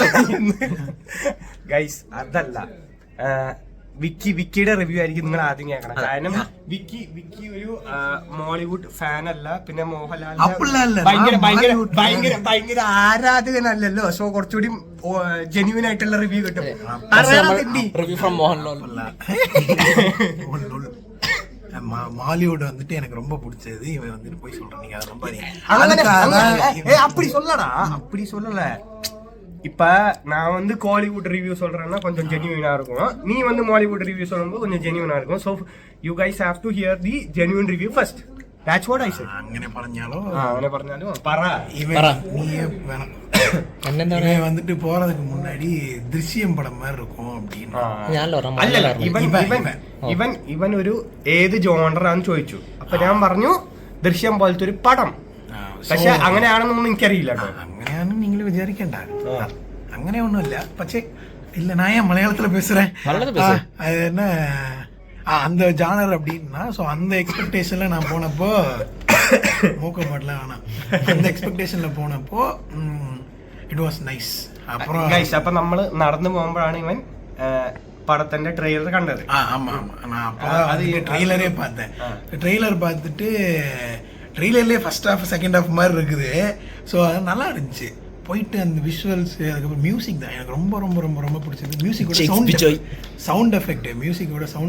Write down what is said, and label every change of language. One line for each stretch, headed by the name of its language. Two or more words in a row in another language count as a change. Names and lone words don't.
Malayalam: ഗൈസ്, അതല്ല വിക്കിയുടെ റിവ്യൂ ആയിരിക്കും നിങ്ങൾ ആദ്യം കേൾക്കണം. കാരണം വിക്കി ഒരു മോളിവുഡ് ഫാൻ അല്ല, പിന്നെ മോഹൻലാലിന്റെ ഭയങ്കര ആരാധകനല്ലല്ലോ. സോ കുറച്ചുകൂടി ജെന്യൂൻ ആയിട്ടുള്ള റിവ്യൂ കിട്ടും.
English: review from Mohanlal.
Tamil: மாலிவுட் வந்துட்டு எனக்கு ரொம்ப பிடிச்சது. இவன் வந்துட்டு போய் சொல்றேன், நீங்க அது ரொம்ப அப்படி சொல்லல. இப்ப நான் வந்து கோலிவுட் ரிவ்யூ சொல்றேன்னா கொஞ்சம் ஜென்யூனா இருக்கும். நீ வந்து மாலிவுட் ரிவ்யூ சொல்லும்போது கொஞ்சம் ஜென்யூனா இருக்கும்.
English: So you guys have to hear the genuine review first. That's what I said.
Malayalam: അങ്ങനെ പറഞ്ഞാലും പറ.
Tamil: நீயே வேணாம். என்னன்னா வந்துட்டு போறதுக்கு முன்னாடி
Malayalam: ദൃശ്യം പടം
Tamil: மாதிரி இருக்கும் அப்படின்னு.
Malayalam: ഇവൻ ഒരു ഏത് ജോണറാന്ന് ചോദിച്ചു. അപ്പൊ ഞാൻ പറഞ്ഞു ദൃശ്യം പോലത്തെ ഒരു പടം. പക്ഷെ അങ്ങനെയാണെന്നൊന്നും എനിക്കറിയില്ല. അങ്ങനെയാണ് നിങ്ങൾ വിചാരിക്കണ്ട, അങ്ങനെ ഒന്നുമില്ല.
Tamil: പക്ഷെ இல்ல, நான் ஏன் மலையாளத்துல பேசுறேன், அது என்ன அந்த ஜானர் அப்படின்னா. ஸோ அந்த எக்ஸ்பெக்டேஷன்ல நான் போனப்போ மூக்க மாட்டல வேணாம், அந்த எக்ஸ்பெக்டேஷன்ல போனப்போ
English: it was nice.
Malayalam: അപ്പൊ നമ്മള് നടന്നു പോകുമ്പോഴാണ് ഇവൻ പടത്തിന്റെ ട്രെയിലർ കണ്ടത്.
Tamil: ட்ரெய்லரே பார்த்தேன். ட்ரெய்லர் பார்த்துட்டு ட்ரெய்லர்லேயே
English: first half second half
Tamil: மாதிரி இருக்குது. ஸோ அது நல்லா இருந்துச்சு. போயிட்டு அந்த விஷுவல்ஸ், அதுக்கப்புறம் மியூசிக் தான் எனக்கு ரொம்ப ரொம்ப ரொம்ப ரொம்ப பிடிச்சது. மியூசிக்கோட
English: sound effect,
Tamil: மியூசிக்கோட சவுண்ட்,